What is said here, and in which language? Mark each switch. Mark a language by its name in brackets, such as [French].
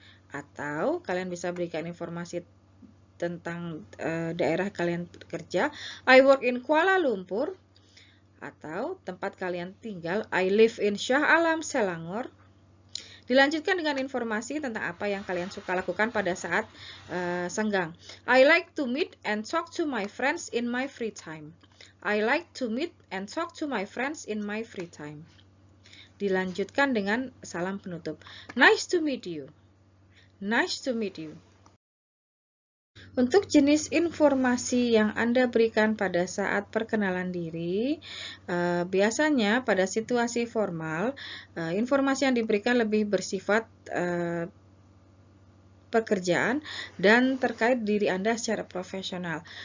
[Indonesian] Atau kalian bisa berikan informasi tentang daerah kalian kerja. [English] I work in Kuala Lumpur. [Indonesian] Atau tempat kalian tinggal. [English] I live in Shah Alam, Selangor. [Indonesian] Dilanjutkan dengan informasi tentang apa yang kalian suka lakukan pada saat senggang. [English] I like to meet and talk to my friends in my free time. I like to meet and talk to my friends in my free time. [Indonesian] Dilanjutkan dengan salam penutup. [English] Nice to meet you. Nice to meet you. [Indonesian] Untuk jenis informasi yang Anda berikan pada saat perkenalan diri, biasanya pada situasi formal, informasi yang diberikan lebih bersifat pekerjaan dan terkait diri Anda secara profesional.